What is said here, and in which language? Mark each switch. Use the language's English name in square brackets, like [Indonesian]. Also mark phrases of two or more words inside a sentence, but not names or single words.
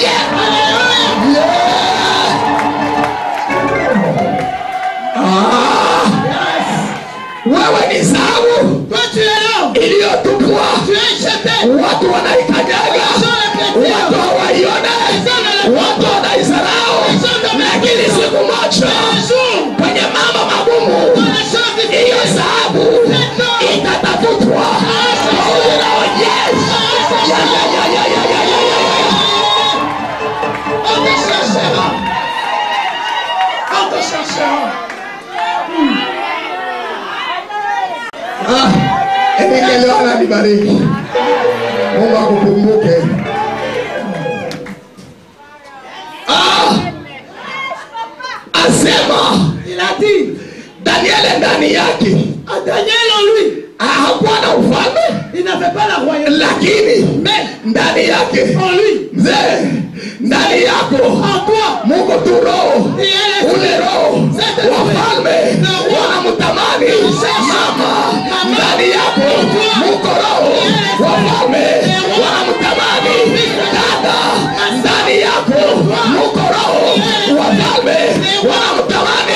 [Swahili] Wewe ni dhahabu iliyotupwa, watu wanaikanyaga, watu hawaione, watu wanaizarau, lakini siku moja kwenye mambo magumu hiyo dhahabu itatafutwa. [French] on te cherchera. On te cherchera. [Swahili] Leo nibariki. Mungu akukumbuke. Asema, [French] Il a dit, [Swahili] Daniel ndani yake, [French] à Daniel en lui, [Swahili] hakuwa na ufalme, [French] il n'avait pas la royauté. [Swahili] lakini ndani yake, [French] En lui, [Swahili] mzee, ndani yako [French] en toi, [Swahili] Mungu tu roho, ule roho wafalme wanamtamani. Mama, ndani yako Mungu roho wafalme wanamtamani. Dada, ndani yako Mungu roho wafalme wanamtamani.